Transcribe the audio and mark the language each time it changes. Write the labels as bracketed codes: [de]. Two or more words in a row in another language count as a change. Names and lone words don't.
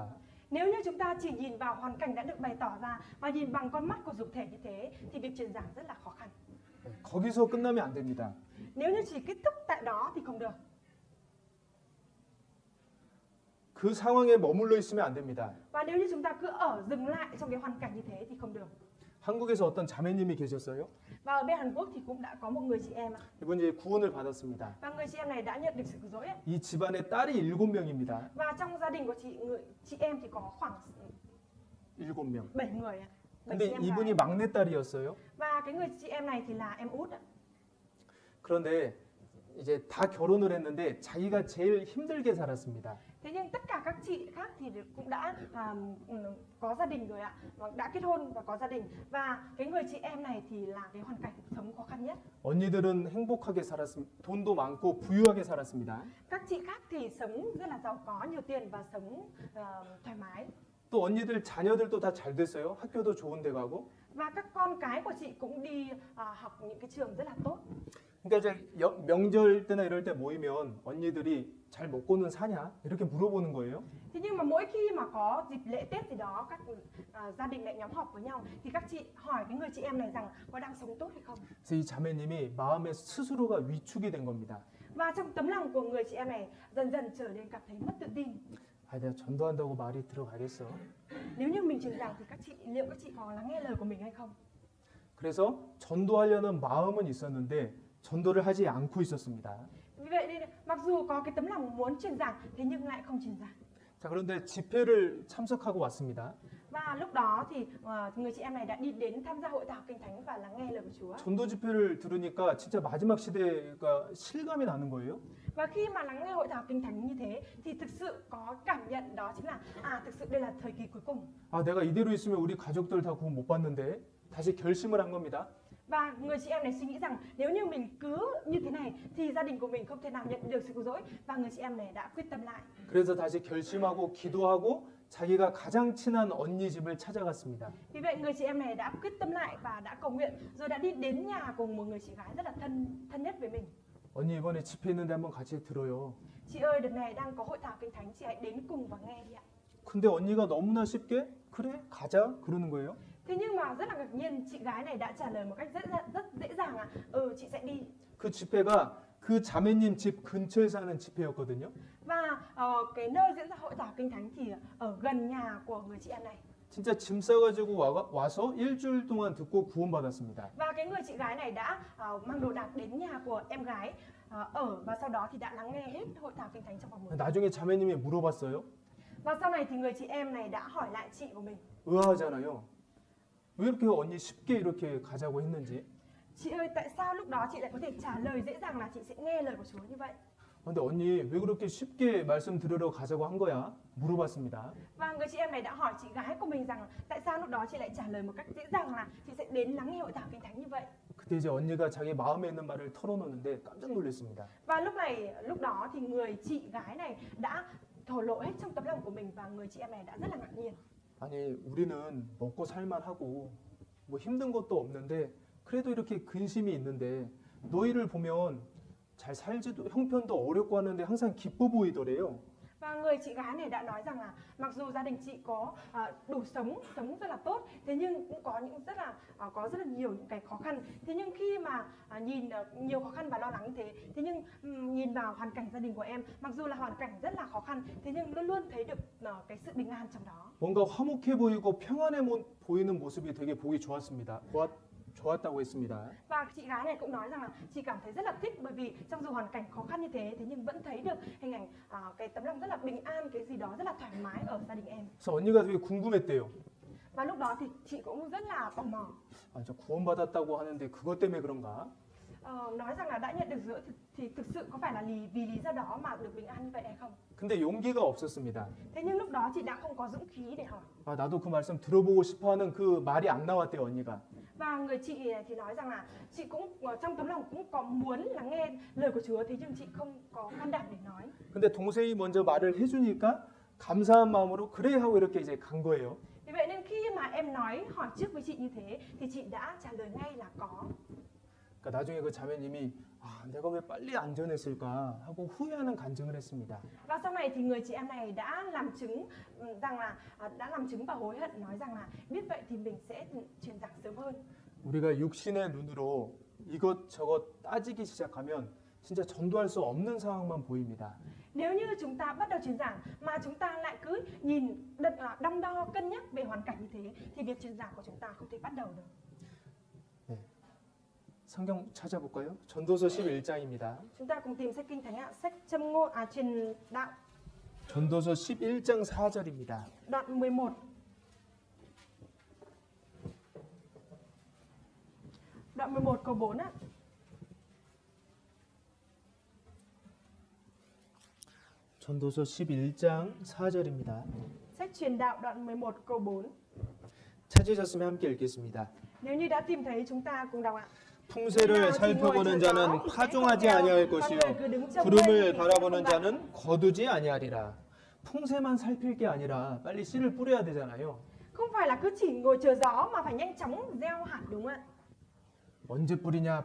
[vi] Nếu như chúng ta chỉ nhìn vào hoàn cảnh đã được bày tỏ ra và nhìn bằng con mắt của dục thể như thế thì việc truyền giảng rất là khó khăn. [ko] 거기서 끝나면 안 됩니다. [vi] Nếu như chỉ kết thúc tại đó thì không được. [ko] 그 상황에 머물러 있으면 안 됩니다. [vi] Và nếu như chúng ta cứ dừng lại trong cái hoàn cảnh như thế thì không được. [ko] 한국에서 어떤 자매님이 계셨어요. [vi] Và ở bên Hàn Quốc thì cũng đã có một người chị em ạ. [ko] 이분 이제 구원을 받았습니다. [vi] Và người chị em này đã nhận được sự cứu rỗi ạ. [ko] 이 집안에 딸이 7명입니다. [vi] Và trong gia đình của chị em thì có khoảng [ko] 7명. [vi] 7 người ạ. 7 [ko] 근데 [vi] chị em [ko] 이분이 [vi] gái. [ko] 막내딸이었어요. [vi] Và cái người chị em này thì là em út ạ. [ko] 그런데 이제 다 결혼을 했는데 자기가 제일 힘들게 살았습니다. [vi] Thế nhưng tất cả các chị khác thì cũng đã có gia đình rồi ạ, đã kết hôn và có gia đình. Và cái người chị em này thì là cái hoàn cảnh sống khó khăn nhất. [ko] 언니들은 행복하게 살았습니다. 돈도 많고 부유하게 살았습니다. [vi] Các chị khác thì sống rất là giàu có, nhiều tiền và sống thoải mái. [ko] 또 언니들 자녀들도 다 잘 됐어요. 학교도 좋은 데 가고. [vi] Và các con cái của chị cũng đi học những cái trường rất là tốt. [ko] 그러니까 이제 명절 때나 이럴 때 모이면 언니들이 잘 먹고는 사냐? 이렇게 물어보는 거예요. [vi] Thế nhưng mà mỗi khi mà có dịp lễ Tết gì đó, các gia đình lại nhóm họp với nhau thì các chị hỏi cái người chị em này rằng có đang sống tốt hay không. [ko] 그래서 이 자매님이 마음의 스스로가 위축이 된 겁니다. [vi] Và trong tấm lòng của người chị em này dần dần trở nên cảm thấy mất tự tin. [ko] 아, 내가 전도한다고 말이 들어가겠어. [vi] Nếu như mình truyền giảng thì liệu các chị có lắng nghe lời của mình hay không? [ko] 그래서 전도하려는 마음은 있었는데 전도를 하지 않고 있었습니다. [vi] Vì vậy nên mặc dù có cái tấm lòng muốn truyền giảng thế nhưng lại không truyền giảng. [ko] 자, 그런데 집회를 참석하고 왔습니다. [vi] Và lúc đó thì người chị em này đã đi đến tham gia hội thảo kinh thánh và lắng nghe lời của Chúa. [ko] 전도 집회를 들으니까 진짜 마지막 시대가 실감이 나는 거예요. [vi] Và khi mà lắng nghe hội thảo kinh thánh như thế thì thực sự có cảm nhận đó chính là thực sự đây là thời kỳ cuối cùng. [ko] 아, 내가 이대로 있으면 우리 가족들 다 구원 못 받는데 다시 결심을 한 겁니다. [vi] Và người chị em này suy nghĩ rằng nếu như mình cứ như thế này thì gia đình của mình không thể nào nhận được sự cứu rỗi. Và người chị em này đã quyết tâm lại. [ko] 그래서 다시 결심하고 기도하고 자기가 가장 친한 언니 집을 찾아갔습니다. [vi] Vì vậy người chị em này đã quyết tâm lại và đã cầu nguyện rồi đã đi đến nhà cùng một người chị gái rất là thân nhất với mình. [ko] 언니 이번에 집회 있는데 한번 같이 들어요. [vi] Chị ơi, đợt này đang có hội thảo kinh thánh, chị hãy đến cùng và nghe đi ạ. [ko] 근데 언니가 너무나 쉽게 그래 가자 그러는 거예요. [vi] Thế nhưng mà rất là ngạc nhiên, chị gái này đã trả lời một cách rất dễ dàng chị sẽ đi. [ko] 그 집회가 그 자매님 집 근처에 사는 집회였거든요. [vi] Và cái nơi diễn ra hội thảo kinh thánh thì ở gần nhà của người chị em này. [ko] 진짜 짐 싸가지고 와서 일주일 동안 듣고 구원받았습니다. [vi] Và cái người chị gái này đã mang đồ đạc đến nhà của em gái và sau đó thì đã lắng nghe hết hội thảo kinh thánh trong vòng 10 ngày. [ko] 나중에 자매님이 물어봤어요. [vi] Và sau này thì người chị em này đã hỏi lại chị của mình. [ko] 의아하잖아요. 왜 이렇게 언니 쉽게 이렇게 가자고 했는지. [vi] Chị ơi, tại sao lúc đó chị lại có thể trả lời dễ dàng là chị sẽ nghe lời của Chúa như vậy? [ko] 근데 언니 왜 그렇게 쉽게 말씀 들으러 가자고 한 거야? 물어봤습니다. [vi] Và người chị em này đã hỏi chị gái của mình rằng tại sao lúc đó chị lại trả lời một cách dễ dàng là chị sẽ đến lắng nghe hội thảo kinh thánh như vậy. [ko] 그때 이제 언니가 자기 마음에 있는 말을 털어놓는데 깜짝 놀랐습니다. [vi] Và lúc đó thì người chị gái này đã thổ lộ hết trong tấm lòng của mình và người chị em này đã rất là ngạc nhiên. [ko] 아니 우리는 먹고 살만하고 뭐 힘든 것도 없는데 그래도 이렇게 근심이 있는데 너희를 보면 잘 살지도 형편도 어렵고 하는데 항상 기뻐 보이더래요. [vi] Và người chị gái này đã nói rằng là mặc dù gia đình chị có đủ sống rất là tốt, thế nhưng cũng có những có rất là nhiều những cái khó khăn. Thế nhưng khi mà nhìn nhiều khó khăn và lo lắng như thế, thế nhưng nhìn vào hoàn cảnh gia đình của em, mặc dù là hoàn cảnh rất là khó khăn, thế nhưng luôn luôn thấy được cái sự bình an trong đó. [ko] 뭔가 화목해 보이고 평안해 보이는 모습이 되게 보기 좋았다고 했습니다. [vi] Và chị gái này cũng nói rằng là chị cảm thấy rất là thích bởi vì trong dù hoàn cảnh khó khăn như thế nhưng vẫn thấy được hình ảnh cái tấm lòng rất là bình an, cái gì đó rất là thoải mái ở gia đình em. [ko] 그래서 언니가 되게 궁금했대요. [vi] Và lúc đó thì chị cũng rất là tò mò. [ko] 아, 저 구원받았다고 하는데 그것 때문에 그런가? [vi] Nói rằng là đã nhận được giữa thì thực sự có phải là vì lý do đó mà được bình an như vậy hay không? [ko] 근데 용기가 없었습니다. [vi] Thế nhưng lúc đó chị đã không có dũng khí để hỏi. [ko] 아, 나도 그 말씀 들어보고 싶어하는 그 말이 안 나왔대요, 언니가. [vi] Và người chị thì nói rằng là chị cũng trong tấm lòng cũng có muốn lắng nghe lời của Chúa, thế nhưng chị không có can đảm để nói. [ko] 근데 동생이 먼저 말을 해주니까 감사한 마음으로 그래 하고 이렇게 이제 간 거예요. [vi] Vì vậy nên khi mà em hỏi trước với chị như thế thì chị đã trả lời ngay là có. [ko] 그러니까 나중에 그 자매님이 아, 내가 왜 빨리 안 전했을까 하고 후회하는 간증을 했습니다. [vi] Và sau này thì người chị em này đã làm chứng và hối hận, nói rằng là biết vậy thì mình sẽ truyền giảng sớm hơn. [ko] 우리가 육신의 눈으로 이것저것 따지기 시작하면 진짜 전도할 수 없는 상황만 보입니다. [vi] Nếu như chúng ta bắt đầu truyền giảng mà chúng ta lại cứ nhìn đong đo cân nhắc về hoàn cảnh như thế thì việc truyền giảng của chúng ta không thể bắt đầu được. [ko] 네. 성경 찾아볼까요? 전도서 11장입니다. [vi] Chúng ta cùng tìm sách Kinh Thánh ạ, sách Châm ngôn truyền đạo [ko] 전도서 11장 4절입니다. [vi] đoạn 11. Đoạn 11 câu 4 ạ. [ko] 전도서 11장 4절입니다. [vi] Sách truyền đạo đoạn 11 câu 4. [ko] 찾으셨으면 함께 읽겠습니다. [vi] Nếu như đã tìm thấy chúng ta cùng đọc ạ. [ko] 풍세를 살펴보는 자는 파종하지 아니할 것이요 구름을 바라보는 자는 거두지 아니하리라. 풍세만 살필 게 아니라 빨리 씨를 뿌려야 되잖아요. [vi] Không phải là cứ chỉ ngồi chờ gió mà phải nhanh chóng gieo hạt đúng không ạ? [ko] 언제 뿌리냐?